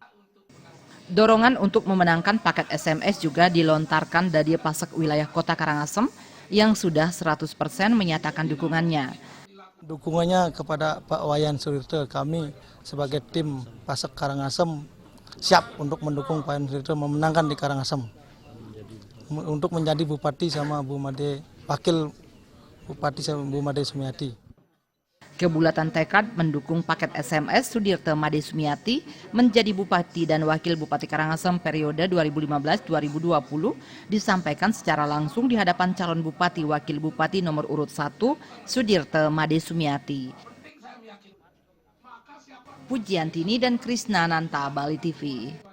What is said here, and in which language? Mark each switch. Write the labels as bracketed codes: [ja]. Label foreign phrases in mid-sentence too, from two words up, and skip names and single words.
[id] Dorongan untuk memenangkan paket SMS juga dilontarkan Dadia Pasek wilayah Kota Karangasem yang sudah 100% menyatakan dukungannya. Dukungannya kepada Pak Wayan Sudirte, kami sebagai tim Pasek Karangasem siap untuk mendukung Pak Wayan Sudirte memenangkan di Karangasem. Untuk menjadi Bupati sama Bu Made, Wakil Bupati sama Bu Made Sumiati. Kebulatan tekad mendukung paket SMS Sudirte Made Sumiati menjadi Bupati dan Wakil Bupati Karangasem periode 2015-2020 disampaikan secara langsung di hadapan calon Bupati Wakil Bupati nomor urut 1 Sudirte Made Sumiati. Pujiantini dan Krisna Nanta, Bali TV.